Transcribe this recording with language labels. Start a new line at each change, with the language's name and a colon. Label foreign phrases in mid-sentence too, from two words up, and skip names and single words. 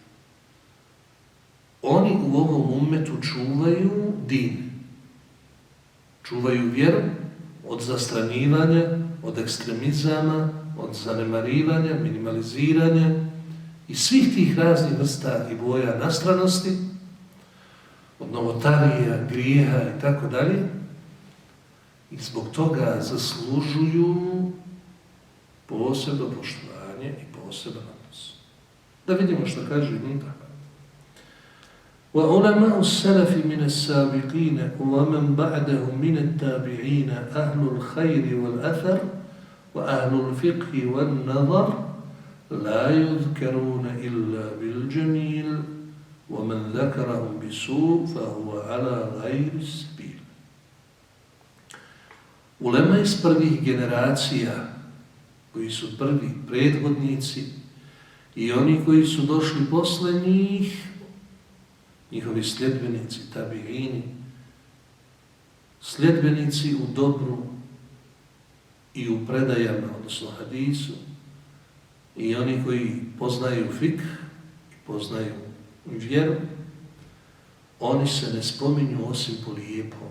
Bosnian: Oni u ovom ummetu čuvaju din, čuvaju vjeru od zastranjivanja, od ekstremizama, od zanemarivanja, minimaliziranja i svih tih raznih vrsta i boja nastranosti, od novotarija, grijeha i tako dalje. I zbog toga zaslužuju posebno poštovanje i poseban odnos. Da vidimo što kaže Ibn Tahir.
Arabic: وَعُلَمَاءُ السَّلَفِ مِنَ السَّابِقِينَ وَمَنْ بَعْدَهُمْ مِنَ التَّابِعِينَ أَهْلُ الْخَيْرِ وَالْأَثَرِ وَأَهْلُ الْفِقْهِ وَالنَّظَرِ لَا يُذْكَرُونَ إِلَّا بِالْجَمِيلِ وَمَنْ ذَكَرَهُمْ بِسُوءٍ فَهُوَ عَلَى غَيْرِ السَّبِيلِ.
Bosnian: Ulema iz prvih generacija, koji su prvi prethodnici i oni koji su došli posle njih, njihovi sljedbenici, tabiini, sljedbenici u dobru i u predajama, odnosno hadisu, i oni koji poznaju fikh i poznaju vjeru, oni se ne spominju osim po lijepom.